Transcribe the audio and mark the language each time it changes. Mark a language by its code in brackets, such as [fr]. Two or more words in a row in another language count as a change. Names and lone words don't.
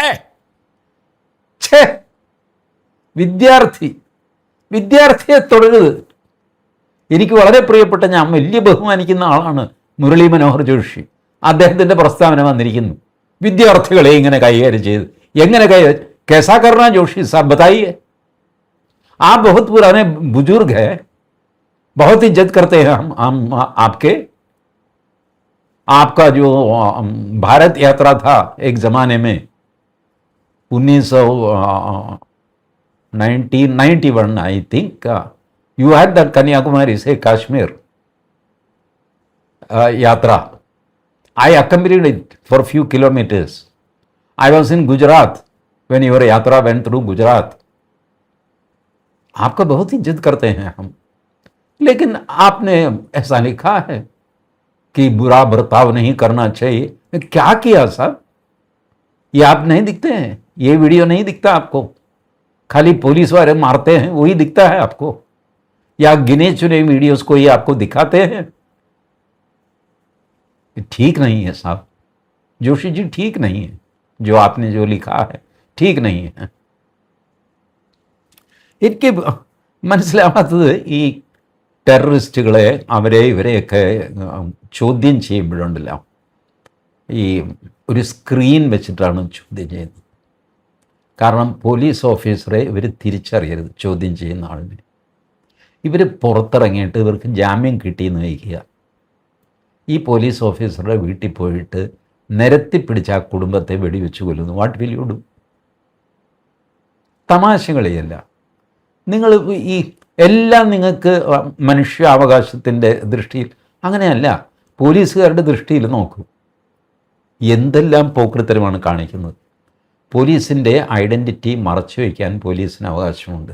[ml] വിദ്യാർത്ഥിയെ തുടരുത്. എനിക്ക് വളരെ പ്രിയപ്പെട്ട, ഞാൻ വലിയ ബഹുമാനിക്കുന്ന ആളാണ് മുരളി മനോഹർ ജോഷി. അദ്ദേഹത്തിൻ്റെ പ്രസ്താവന വന്നിരിക്കുന്നു, വിദ്യാർത്ഥികളെ ഇങ്ങനെ കൈകാര്യം ചെയ്ത്. എങ്ങനെ കൈകാര്യം? [hi] कैसा करना जोशी साहब बताइए. आप बहुत पुराने बुजुर्ग हैं, बहुत इज्जत करते हैं हम आपके. आपका जो भारत यात्रा था एक ज़माने में 1991 [en] I think, you had that [hi] कन्याकुमारी से कश्मीर यात्रा. [en] I accompanied it for a few kilometers. I was in Gujarat when your यात्रा went through Gujarat. [hi] आपका बहुत इज्जत करते हैं हम, लेकिन आपने ऐसा लिखा है कि बुरा बर्ताव नहीं करना चाहिए. क्या किया साहब? ये आप नहीं दिखते हैं? ये वीडियो नहीं दिखता आपको? खाली पुलिस वाले मारते हैं वही दिखता है आपको, या गिने चुने वीडियोस को ये आपको दिखाते हैं? ठीक नहीं है साहब, जोशी जी, ठीक नहीं है. जो आपने जो लिखा है ठीक नहीं है. [ml] എനിക്ക് മനസ്സിലാവാത്തത് ഈ ടെററിസ്റ്റുകളെ, ഇവരെയൊക്കെ ചോദ്യം ചെയ്യുമ്പോഴുണ്ടല്ലോ, ഈ ഒരു സ്ക്രീൻ വെച്ചിട്ടാണ് ചോദ്യം ചെയ്യുന്നത്. കാരണം പോലീസ് ഓഫീസറെ ഇവർ തിരിച്ചറിയരുത് ചോദ്യം ചെയ്യുന്ന ആളിനെ. ഇവർ പുറത്തിറങ്ങിയിട്ട് ഇവർക്ക് ജാമ്യം കിട്ടിയെന്ന് വയ്ക്കുക. ഈ പോലീസ് ഓഫീസറുടെ വീട്ടിൽ പോയിട്ട് നിരത്തി പിടിച്ച ആ കുടുംബത്തെ വെടിവെച്ച് കൊല്ലുന്നു. [en] what will you do? [ml] തമാശകളിയല്ല. നിങ്ങൾ ഈ എല്ലാം നിങ്ങൾക്ക് മനുഷ്യാവകാശത്തിൻ്റെ ദൃഷ്ടിയിൽ അങ്ങനെയല്ല, പോലീസുകാരുടെ ദൃഷ്ടിയിൽ നോക്കൂ. എന്തെല്ലാം പോക്രിത്തരമാണ് കാണിക്കുന്നത്. പോലീസിൻ്റെ ഐഡൻറ്റിറ്റി മറച്ചു വയ്ക്കാൻ പോലീസിന് അവകാശമുണ്ട്.